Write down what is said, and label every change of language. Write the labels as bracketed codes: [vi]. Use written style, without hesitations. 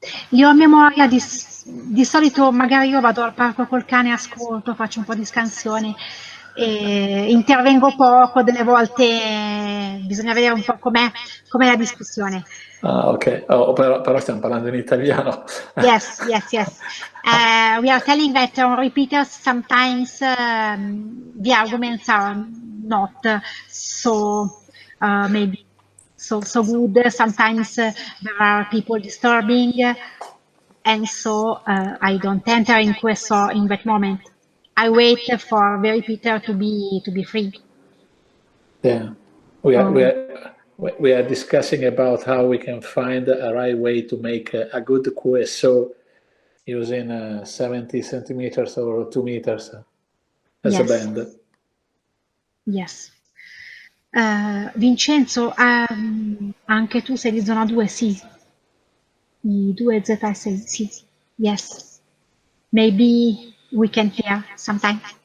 [it] io a memoria di solito magari io vado al parco col cane, ascolto, faccio un po' di scansione, intervengo poco, delle volte bisogna vedere un po' com'è la discussione. Ah, ok, però stiamo parlando in italiano. [en] Yes. We are telling that on repeaters sometimes the arguments are not so maybe so good. Sometimes there are people disturbing, and so I don't enter in [it] questo [en] in that moment. I wait for the repeater to be free. Yeah, we are discussing about how we can find a right way to make a good QSO using 70 centimeters or 2 meters as a band. Yes. [it] Vincenzo, anche tu sei di zona 2, sì. I 2Z6, sì. [en] Yes. Maybe we can hear sometime.